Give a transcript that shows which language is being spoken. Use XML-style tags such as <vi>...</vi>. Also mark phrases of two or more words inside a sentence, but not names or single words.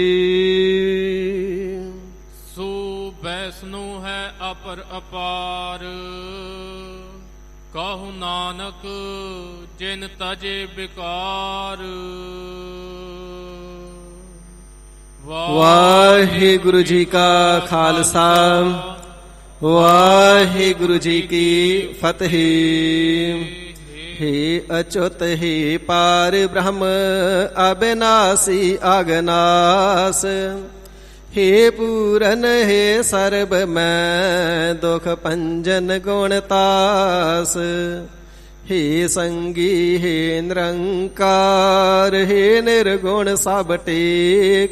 <pa>ਸੋ ਵੈਸਨੋ ਹੈ ਅਪਰ ਅਪਾਰ, ਕਹੂ ਨਾਨਕ ਜਿਨ ਤਜੇ ਵਿਕਾਰ। ਵਾਹਿਗੁਰੂ ਜੀ ਕਾ ਖਾਲਸਾ, ਵਾਹਿਗੁਰੂ ਜੀ ਕੀ ਫਤਿਹ। ਹੇ ਅਚੁਤ ਹੇ ਪਾਰ ਬ੍ਰਹਮ ਅਬਿਨਾਸੀ ਅਗਨਾਸ, ਹੇ ਪੂਰਨ ਹੇ ਸਰਬ ਮੈ ਦੁਖ ਪੰਜਨ ਗੁਣਤਾਸ। ਹੇ ਸੰਗੀ ਹੇ ਨਿਰੰਕਾਰ, ਹੇ ਨਿਰਗੁਣ ਸਭ ਟੇਕ।</pa>